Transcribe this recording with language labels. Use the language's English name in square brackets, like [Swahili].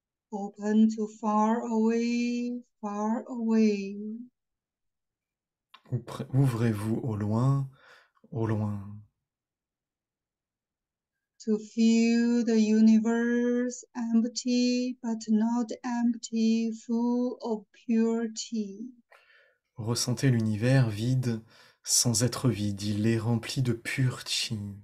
[English] Open to far away, far away. [French] Ouvrez-vous au loin, au loin. [English] To feel the universe empty but not empty, full of purity. [French] Ressentez l'univers vide sans être vide, il est rempli de pur chi.